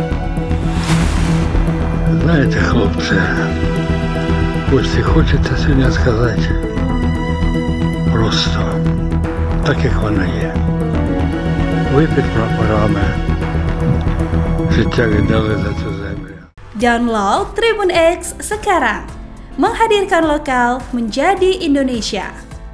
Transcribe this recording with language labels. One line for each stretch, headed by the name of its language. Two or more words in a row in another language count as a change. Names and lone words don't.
Ukrainian: Знаєте, хлопці, ось і хочеться сьогодні сказати просто так, як воно є. Ви під прапорами життя віддали за цю землю.
Indonesian: Download Tribun X sekarang, menghadirkan lokal menjadi Indonesia.